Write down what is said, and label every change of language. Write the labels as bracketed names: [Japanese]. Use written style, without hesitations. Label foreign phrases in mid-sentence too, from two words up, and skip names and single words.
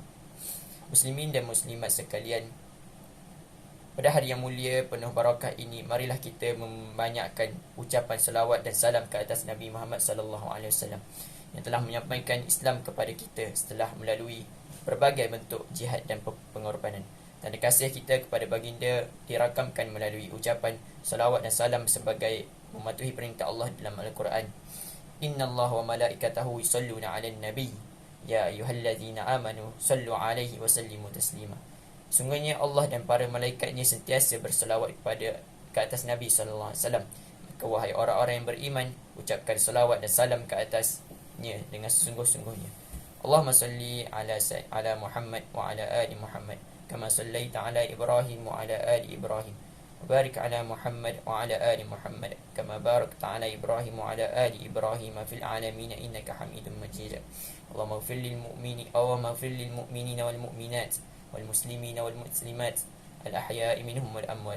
[Malay] Muslimin dan muslimat sekalian, pada hari yang mulia penuh barakah ini, marilah kita membanyakkan ucapan selawat dan salam ke atas Nabi Muhammad [Arabic] صلى الله عليه وسلم [Malay] yang telah menyampaikan Islam kepada kita setelah melalui berbagai bentuk jihad dan pengorbanan. Tanda kasih kita kepada baginda dirakamkan melalui ucapan salawat dan salam sebagai mematuhi perintah Allah dalam Al-Quran. [Arabic] إن الله وملائكته يصلون على النبي يا أيها الذين آمنوا صلوا عليه وسلموا تسليما. [Malay] Sungguhnya Allah dan para malaikatnya sentiasa berselawat ke atas Nabi [Arabic] صلى الله عليه وسلم. [Malay] Maka wahai orang-orang yang beriman, ucapkan selawat dan salam ke atasnya dengan sesungguh-sungguhnya. [Arabic] اللهم صل على محمد وعلى آل محمد كما صليت على إبراهيم وعلى آل إبراهيم. وبارك على محمد وعلى آل محمد كما باركت على إبراهيم وعلى آل إبراهيم في العالمين إنك حميد مجيد. اللهم اغفر للمؤمنين والمؤمنات والمسلمين والمسلمات الأحياء منهم والأموات.